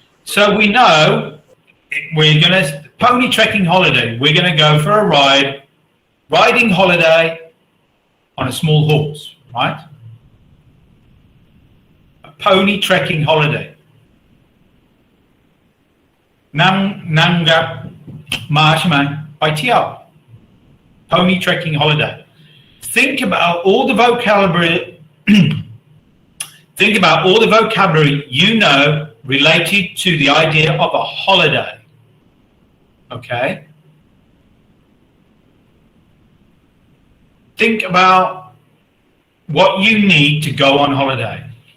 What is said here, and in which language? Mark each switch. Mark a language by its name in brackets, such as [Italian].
[English] So we know we're going to pony trekking holiday. We're going to go for a riding holiday on a small horse, right? A pony trekking holiday. [Thai] นั่งกับม้าใช่ไหมไปเที่ยว [English] pony trekking holiday. Think about all the vocabulary Think about all the vocabulary you know related to the idea of a holiday. Okay? Think about what you need to go on holiday.